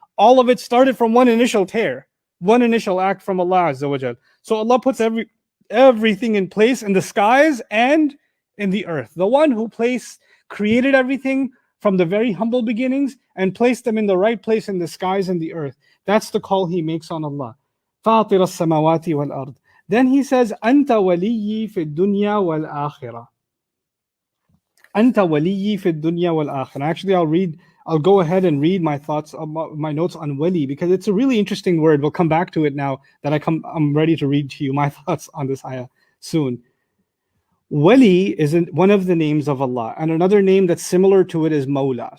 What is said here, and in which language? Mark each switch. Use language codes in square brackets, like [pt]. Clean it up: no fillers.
[en] All of it started from one initial tear, one initial act from Allah Azza wa Jal. So Allah puts everything in place in the skies and in the earth. The one who created everything from the very humble beginnings and placed them in the right place in the skies and the earth. That's the call he makes on Allah. [ar] فاطر السماوات والأرض. [en] Then he says, [ar] أنت وليي في الدنيا والآخرة. أنت وليي في الدنيا والآخرة. [en] Actually, I'll go ahead and read my thoughts, my notes on wali, because it's a really interesting word. We'll come back to it now that I'm ready to read to you my thoughts on this ayah soon. Wali is one of the names of Allah, and another name that's similar to it is Mawla.